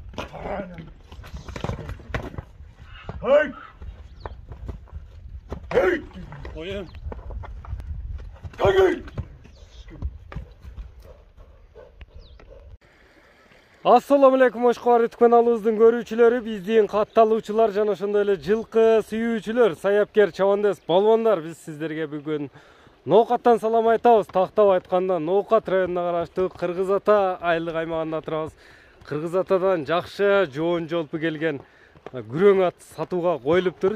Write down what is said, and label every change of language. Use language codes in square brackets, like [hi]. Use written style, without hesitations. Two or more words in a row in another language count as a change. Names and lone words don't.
[ar] Hey! Hey! Koyun. Hey! السلام عليكم [ky] Oşqor YouTube каналыбыздын көрүүчүлөрү, биздин катталуучулар жана ошондой эле жылкы сүйүүчүлөр, саяпкер чабандес балбандар, биз сиздерге бүгүн Ноокаттан салам айтабыз. Тактап айтканда Ноокат районуна караштуу Кыргыз Ата айылдык аймагында турабыз. Кыргыз Атадан жакшы жоон жолпу келген күрөң ат сатууга коюлуптур.